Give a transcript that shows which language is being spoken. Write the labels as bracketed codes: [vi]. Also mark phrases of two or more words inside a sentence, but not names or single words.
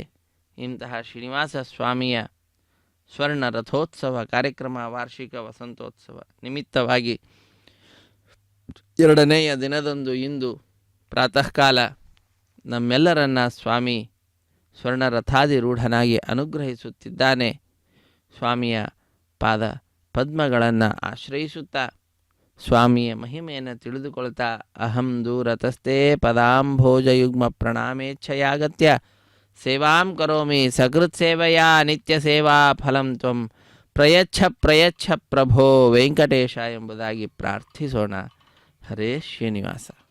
[kn] ಇಂತಹ ಶ್ರೀನಿವಾಸ ಸ್ವಾಮಿಯ ಸ್ವರ್ಣ ರಥೋತ್ಸವ ಕಾರ್ಯಕ್ರಮ, ವಾರ್ಷಿಕ ವಸಂತೋತ್ಸವ ನಿಮಿತ್ತವಾಗಿ 2ನೆಯ ದಿನದಂದು ಇಂದು ಪ್ರಾತಃ ಕಾಲ ನಮ್ಮೆಲ್ಲರನ್ನ ಸ್ವಾಮಿ ಸ್ವರ್ಣ ರಥಾಧಿರೂಢನಾಗಿ ಅನುಗ್ರಹಿಸುತ್ತಿದ್ದಾನೆ. ಸ್ವಾಮಿಯ ಪಾದ ಪದ್ಮಗಳನ್ನು ಆಶ್ರಯಿಸುತ್ತಾ ಸ್ವಾಮಿಯ ಮಹಿಮೆಯನ್ನು ತಿಳಿದುಕೊಳ್ತಾ [sa] ಅಹಂ ದೂರತಸ್ತೆ ಪದಾಂಭೋಜಯುಗ್ಮ ಪ್ರಣಾಮೇಚ್ಛಯಾಗತ್ಯ ಸೇವಾಂ ಕರೋಮಿ ಸಕೃತ್ ಸೇವೆಯಾ ನಿತ್ಯ ಸೇವಾ ಫಲಂ ತ್ವಂ ಪ್ರಯಚ್ಛ ಪ್ರಭೋ ವೆಂಕಟೇಶ [kn] ಎಂಬುದಾಗಿ ಪ್ರಾರ್ಥಿಸೋಣ. ಹರೇ ಶ್ರೀನಿವಾಸ.